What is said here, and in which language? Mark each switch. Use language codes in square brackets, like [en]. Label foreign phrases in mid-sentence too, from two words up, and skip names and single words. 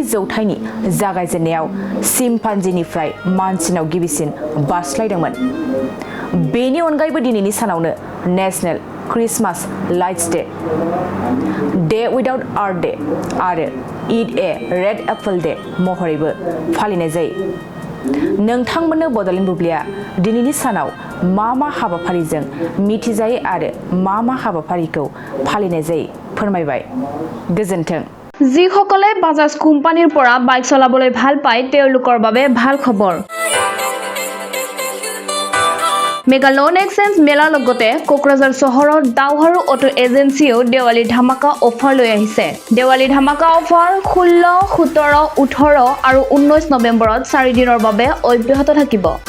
[brx] जौथाइनि जागायजेननायाव सिम्पान्जीनिफ्राय मानसिनाव गिबिसिन बारस्लायदोंमोन बेनि अनगायैबो दिनैनि सानावनो नेशनेल क्रिसमास लाइट्स डे विदाउट आर्थ डे आरो ईद ए रेड एप्पल डे महरैबो फालिनाय जायो नोंथांमोननो बडलेण्ड बुब्लिया दिनैनि सानाव मा हाबाफारिजों मिथिजायो आरो मा हाबाफारिखौ फालिनाय जायो फोरमायबाय गोजोन्थों [as] যিসকলে বাজাজ কোম্পানীৰ পৰা বাইক চলাবলৈ ভাল পায় তেওঁলোকৰ বাবে ভাল খবৰ মেগা লোন এক্সচেঞ্জ মেলাৰ লগতে কোকৰাঝাৰ চহৰৰ দাওহাৰু অটো এজেন্সিও দেৱালী ধামাকা অফাৰ লৈ আহিছে দেৱালী ধামাকা অফাৰ 16, 17, 18 আৰু 19 নৱেম্বৰত 4 দিনৰ বাবে অব্যাহত থাকিব